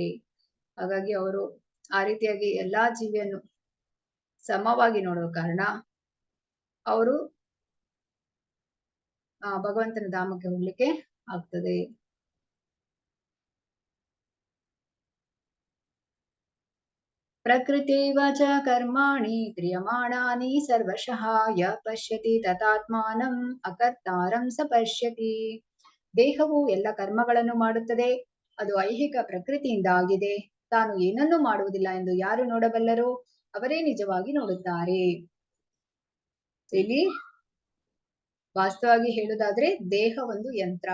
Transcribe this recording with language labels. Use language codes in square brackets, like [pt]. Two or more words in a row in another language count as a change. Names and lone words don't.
[kn] ಹಾಗಾಗಿ ಅವರು ಆ ರೀತಿಯಾಗಿ ಎಲ್ಲಾ ಜೀವಿಯನ್ನು ಸಮವಾಗಿ ನೋಡುವ ಕಾರಣ ಅವರು ಭಗವಂತನ ಧಾಮಕ್ಕೆ ಹೋಗ್ಲಿಕ್ಕೆ ಆಗ್ತದೆ. [sa] ಪ್ರಕೃತಿವ ಚ ಕರ್ಮಾಣಿ ಕ್ರಿಯಮಾಣಾನಿ ಸರ್ವಶಃ ಯ ಪಶ್ಯತಿ ತಥಾತ್ಮಾನಂ ಅಕರ್ತಾರಂ ಸ ಪಶ್ಯತಿ. [kn] ದೇಹವು ಎಲ್ಲ ಕರ್ಮಗಳನ್ನು ಮಾಡುತ್ತದೆ, ಅದು ಐಹಿಕ ಪ್ರಕೃತಿಯಿಂದ ಆಗಿದೆ. ತಾನು ಏನನ್ನೂ ಮಾಡುವುದಿಲ್ಲ ಎಂದು ಯಾರು ನೋಡಬಲ್ಲರೋ ಅವರೇ ನಿಜವಾಗಿ ನೋಡುತ್ತಾರೆ. ಇಲ್ಲಿ ವಾಸ್ತವವಾಗಿ ಹೇಳುವುದಾದ್ರೆ ದೇಹ ಒಂದು ಯಂತ್ರ.